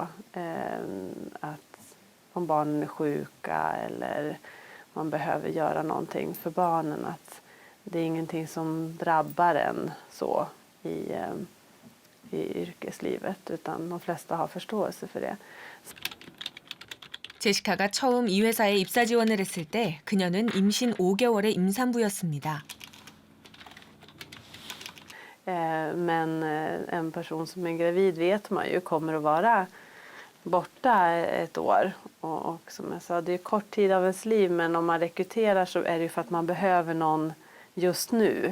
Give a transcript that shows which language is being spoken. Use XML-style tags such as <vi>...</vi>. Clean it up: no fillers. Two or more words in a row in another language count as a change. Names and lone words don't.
<sv>Att om barnen är sjuka eller man behöver göra någonting för barnen. Att det är ingenting som drabbar en så i yrkeslivet. Utan de flesta har förståelse för det.</sv> <ko>제시카가 처음 이 회사에 입사 지원을 했을 때 그녀는 임신 5개월의 임산부였습니다.</ko> <sv>Men en person som är gravid vet man ju kommer att vara borta ett år. Och som jag sa, det är kort tid av ens liv, men om man rekryterar så är det ju för att man behöver någon just nu.</sv>